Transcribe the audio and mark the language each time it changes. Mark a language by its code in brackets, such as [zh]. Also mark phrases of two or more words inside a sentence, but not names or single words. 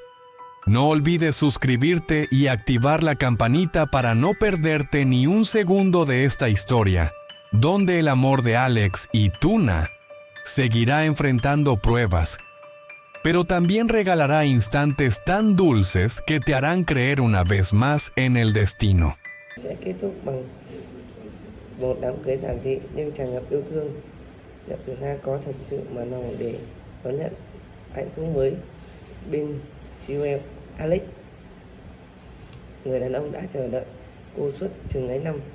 [es] No olvides suscribirte y activar la campanita para no perderte ni un segundo de esta historia, donde el amor de Alex y Tuna seguirá enfrentando pruebas, pero también regalará instantes tan dulces que te harán creer una vez más en el destino. [vi] Sẽ kết thúc bằng một đám cưới giản dị nhưng tràn ngập yêu thương. Liệu Thủy Na có thật sự mở lòng để đón nhận hạnh phúc mới bên siêu em Alex? Người đàn ông đã chờ đợi cô suốt chừng ấy năm.